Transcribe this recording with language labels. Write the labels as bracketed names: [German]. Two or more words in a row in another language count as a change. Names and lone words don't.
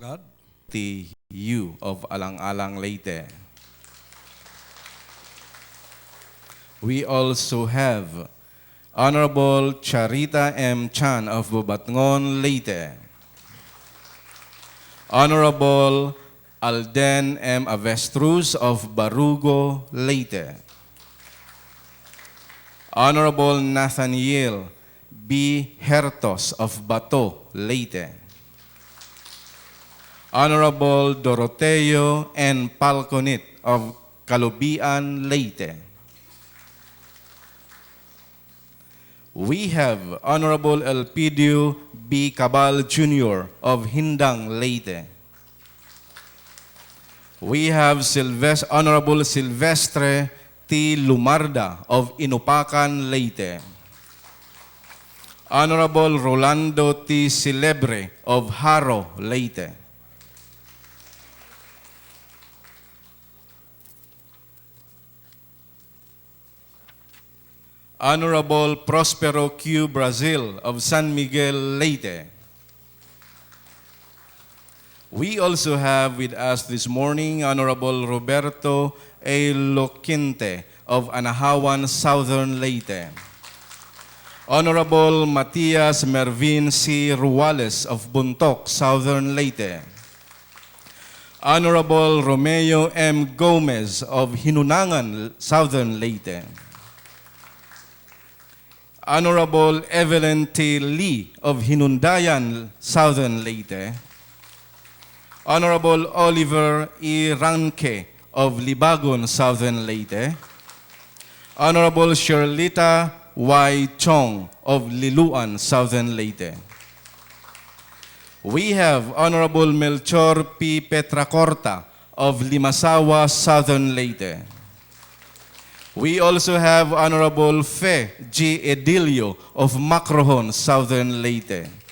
[English] God. TU of Alang-Alang, Leyte. We also have Honorable Charita M. Chan of Bubatngon, Leyte. Honorable Alden M. Avestruz of Barugo, Leyte. Honorable Nathaniel B. Hertos of Bato, Leyte. Honorable Doroteo N. Palconit of Calubian, Leyte. We have Honorable Elpidio B. Cabal Jr. of Hindang, Leyte. We have Honorable Silvestre T. Lumarda of Inupacan, Leyte. Honorable Rolando T. Celebre of Haro, Leyte. Honorable Prospero Q. Brazil of San Miguel, Leyte. We also have with us this morning Honorable Roberto A. Loquinte of Anahawan, Southern Leyte. Honorable Matias Mervin C. Ruales of Buntok, Southern Leyte. Honorable Romeo M. Gomez of Hinunangan, Southern Leyte. Honorable Evelyn T. Lee of Hinundayan, Southern Leyte. Honorable Oliver E. Ranke of Libagon, Southern Leyte. Honorable Sherlita Y. Chong of Liluan, Southern Leyte. We have Honorable Melchor P. Petracorta of Limasawa, Southern Leyte. We also have Honorable Fe G. Edilio of Macrohon, Southern Leyte.